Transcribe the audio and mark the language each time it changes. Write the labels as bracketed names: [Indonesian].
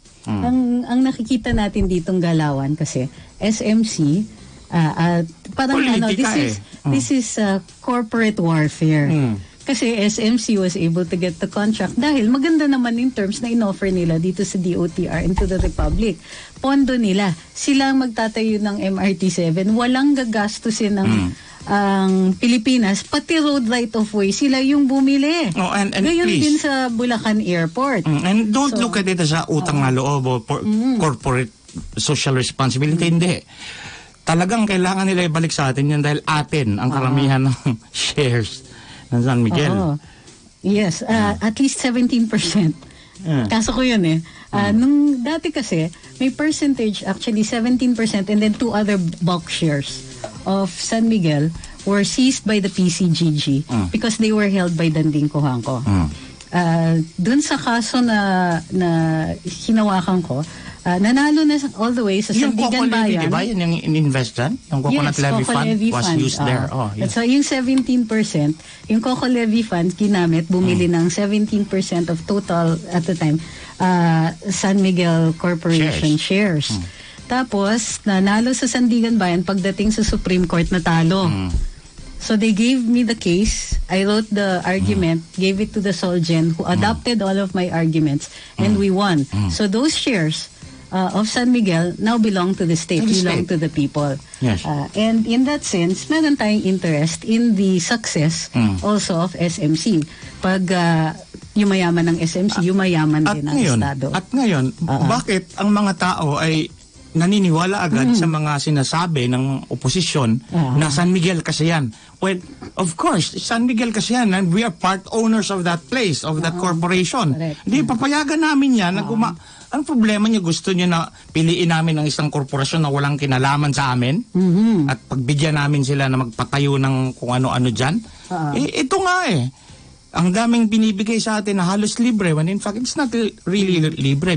[Filipino] Ang nakikita natin ditong galawan kasi SMC parang politika, [English] this is corporate warfare. Kasi SMC was able to get the contract dahil maganda naman in terms na inoffer nila dito sa DOTR and to the Republic. [Filipino] Pondo nila. Sila ang magtatayo ng MRT-7. Walang gagastusin ng ang Pilipinas, pati road right of way, sila yung bumili. [English] Oh, and [Filipino] Ngayon [English] please, [Filipino] din sa Bulacan Airport. [English] And don't look at it as a utang na loob o corporate social responsibility. [Filipino] Hindi. Talagang kailangan nila ibalik sa atin yan dahil atin ang karamihan ng shares ng San Miguel. [English] Yes, at least 17%. Kaso ko yun nung dati kasi, may percentage, actually 17%, and then 2 other bulk shares of San Miguel were seized by the PCGG because they were held by Danding Cojuangco. [Filipino] Dun sa kaso na hinawakan ko, nanalo na all the way sa Sandigan Bayan. Diba? Yan yung in-invest dyan? [English] Yung Coconut Levy Fund was used there. [Filipino] So yung 17%, yung Coco Levy Fund ginamit, bumili ng 17% of total at the time San Miguel Corporation shares. Tapos, nanalo sa Sandigan Bayan pagdating sa Supreme Court natalo. [English] So they gave me the case. I wrote the argument, gave it to the Solgen who adopted all of my arguments, and we won. So those shares of San Miguel now belong to the state, belong to the people. Yes. And in that sense, meron tayong interest in the success also of SMC. [Filipino] Pag yumayaman ng SMC, yumayaman din ang Estado. At ngayon, bakit ang mga tao ay naniniwala agad sa mga sinasabi ng oposisyon na San Miguel kasi yan? [English] Well, of course, San Miguel kasi yan, and we are part owners of that place, of that corporation. [Filipino] Hindi, papayagan namin yan. Ang problema niya, gusto niya na piliin namin ng isang korporasyon na walang kinalaman sa amin at pagbigyan namin sila na magpatayo ng kung ano-ano dyan. Ito nga ang daming binibigay sa atin na halos libre, when in fact, it's not really libre.